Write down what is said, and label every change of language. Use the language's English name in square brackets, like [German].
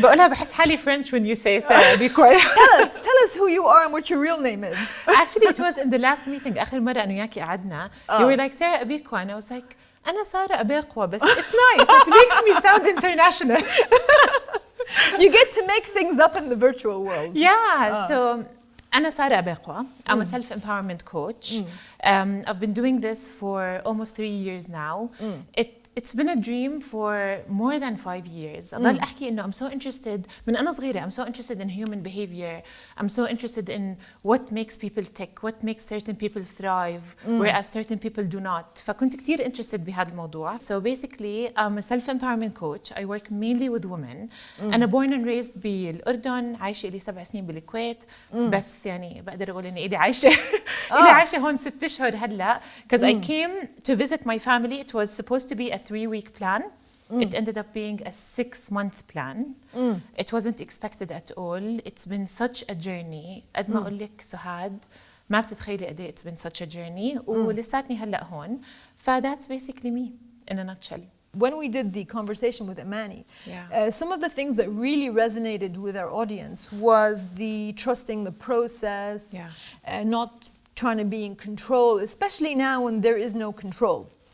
[Arabic] بقولها بحس حالي [English] French when you say Sara Abiqwa. Tell us who you are and what your real name is. Actually, it was in the last meeting. [Arabic] آخر مرة أنا وياكي قعدنا. [English] You were like Sara Abiqwa, and I was like, [Arabic] أنا سارة أبيقوة, بس [English] it's nice. It makes me sound international. You get to make things up in the virtual world. Yeah, so [Arabic] أنا سارة أبيقوة. [English] I'm a self-empowerment coach. I've been doing this for almost 3 years now. It's been a dream for more than 5 years. [Arabic] أضل أحكي إنه [English] I'm so interested [Arabic] من أنا صغيرة. [English] I'm so interested in human behavior. I'm so interested in what makes people tick, what makes certain people thrive, whereas certain people do not. [Arabic] فكنت كتير interested بهذا الموضوع. [English] So basically, I'm a self-empowerment coach. I work mainly with women. [Arabic] أنا [English] born and raised [Arabic] بالأردن. عايشة لي 7 سنين بالكويت. بس يعني بقدر أقول إني إلي عايشة إلي عايشة هون 6 أشهر هلا. [English] Because I came to visit my family. It was supposed to be a 3-week plan. It ended up being a 6-month plan. It wasn't expected at all. It's been such a journey. [Arabic] قد ما أقول لك سهاد ما بتتخيلي قد إيه [English] it's been such a journey. [Arabic] ولساتني هلا هون. [English] That's basically me in a nutshell. When we did the conversation with Imani, some of the things that really resonated with our audience was the trusting the process, not trying to be in control, especially now when there is no control.